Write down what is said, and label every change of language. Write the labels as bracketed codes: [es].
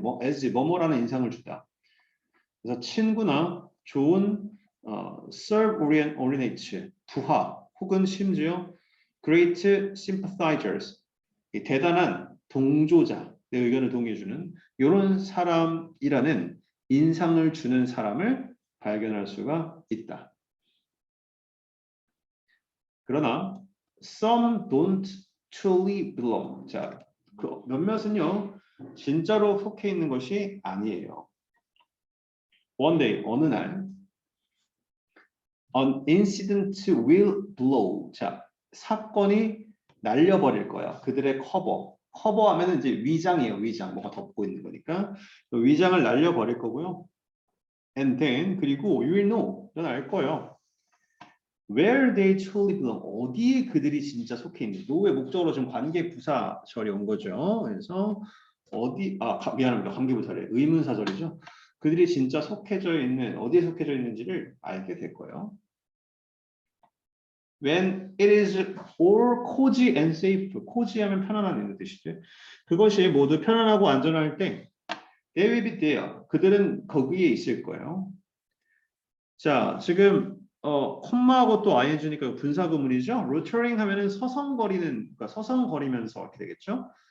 [ko] 뭐 as 뭐뭐라는 인상을 주다. 그래서 친구나 좋은 subordinate 부하 혹은 심지어 [en] great sympathizers [ko] 이 대단한 동조자 내 의견을 동의해주는 이런 사람이라는 인상을 주는 사람을 발견할 수가 있다. 그러나 [en] some don't truly belong. [ko] 자, 그 몇몇은요 진짜로 속해 있는 것이 아니에요. [en] One day [ko] 어느 날 [en] an incident will blow. [ko] 자, 사건이 날려버릴 거야. 그들의 커버하면은 이제 위장이에요. 위장 뭐가 덮고 있는 거니까 위장을 날려버릴 거고요. [en] And then [ko] 그리고 [en] you will know. [ko] 넌 알 거예요. [en] where they truly belong. [ko] 어디에 그들이 진짜 속해 있는. 노의 목적으로 지금 관계부사절이 온 거죠. 그래서 어디 미안합니다. 관계부사래. 의문사절이죠. 그들이 진짜 속해져 있는 어디에 속해져 있는지를 알게 될 거예요. [en] When it is all cozy and safe. [ko] cozy 하면 편안한 이런 뜻이죠. 그것이 모두 편안하고 안전할 때 [en] they will be there. [ko] 그들은 거기에 있을 거예요. 자, 지금 콤마하고 또 ing니까 분사구문이죠. routering 하면은 서성거리는, 그러니까 서성거리면서 이렇게 되겠죠.